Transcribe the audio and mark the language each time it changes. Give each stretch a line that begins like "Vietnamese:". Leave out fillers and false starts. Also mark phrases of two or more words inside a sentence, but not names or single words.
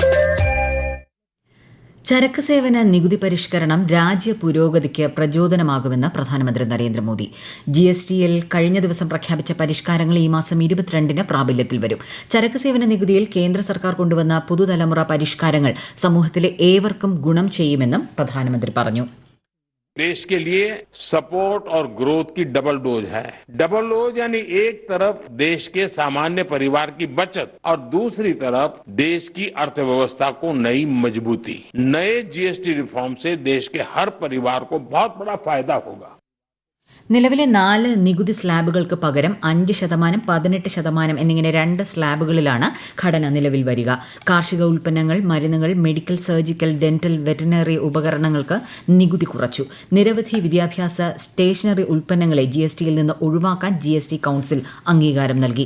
Malayalam: ചരക്ക് സേവന നികുതി പരിഷ്കരണം രാജ്യ പുരോഗതിക്ക് പ്രചോദനമാകുമെന്ന് പ്രധാനമന്ത്രി നരേന്ദ്രമോദി. GSTയിൽ കഴിഞ്ഞ ദിവസം പ്രഖ്യാപിച്ച പരിഷ്കാരങ്ങൾ ഈ മാസം 22-ന് പ്രാബല്യത്തിൽ വരും. ചരക്ക് സേവന നികുതിയിൽ കേന്ദ്ര സർക്കാർ കൊണ്ടുവന്ന പുതുതലമുറ പരിഷ്കാരങ്ങൾ സമൂഹത്തിലെ ഏവർക്കും ഗുണം ചെയ്യുമെന്നും പ്രധാനമന്ത്രി പറഞ്ഞു.
Hindi: देश के लिए सपोर्ट और ग्रोथ की
English: double dose
Hindi: है.
English: double dose
Hindi: यानी एक तरफ देश के सामान्य परिवार की बचत और दूसरी तरफ देश की अर्थव्यवस्था को नई मजबूती. नए GST रिफॉर्म से देश के हर परिवार को बहुत बड़ा फायदा होगा.
Malayalam: നിലവിലെ 4 നികുതി സ്ലാബുകൾക്ക് പകരം 5%, 18% എന്നിങ്ങനെ 2 സ്ലാബുകളിലാണ് ഘടന നിലവിൽ വരിക. കാർഷിക ഉൽപ്പന്നങ്ങൾ, മരുന്നുകൾ, മെഡിക്കൽ, സർജിക്കൽ, ഡെന്റൽ, വെറ്ററിനറി ഉപകരണങ്ങൾക്ക് നികുതി കുറച്ചു. നിരവധി വിദ്യാഭ്യാസ സ്റ്റേഷനറി ഉൽപ്പന്നങ്ങളെ GSTയിൽ നിന്ന് ഒഴിവാക്കാൻ GST കൌൺസിൽ അംഗീകാരം നൽകി.